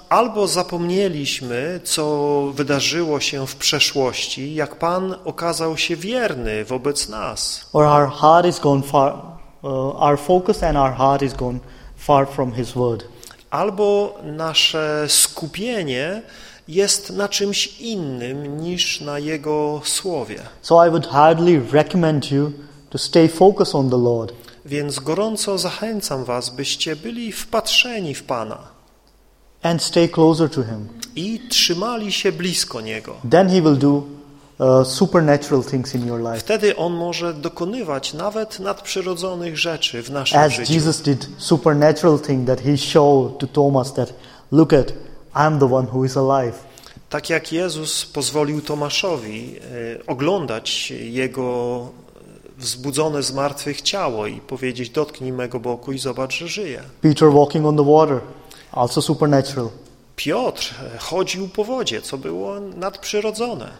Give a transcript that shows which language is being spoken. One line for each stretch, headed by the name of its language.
Polish: Albo zapomnieliśmy, co wydarzyło się w przeszłości, jak Pan okazał się wierny wobec nas.
English: Or our heart is gone far, our focus and our heart is gone far from His word.
Polish: Albo nasze skupienie jest na czymś innym niż na Jego słowie.
English: So I would highly recommend you to stay focused on the Lord.
Polish: Więc gorąco zachęcam was, byście byli wpatrzeni w Pana.
English: And stay closer to him.
Polish: I trzymali się blisko Niego.
English: Then he will do supernatural things in your life.
Polish: Wtedy on może dokonywać nawet nadprzyrodzonych rzeczy w naszym
English: As
Polish: życiu.
English: As Jesus did supernatural thing that he showed to Thomas that look at I'm the one who is alive.
Polish: Tak jak Jezus pozwolił Tomaszowi oglądać jego wzbudzone z martwych ciało i powiedzieć: dotknij mego boku i zobacz, że żyje.
English: Peter walking on the water, also supernatural.
Polish: Piotr chodził po wodzie, co było nadprzyrodzone.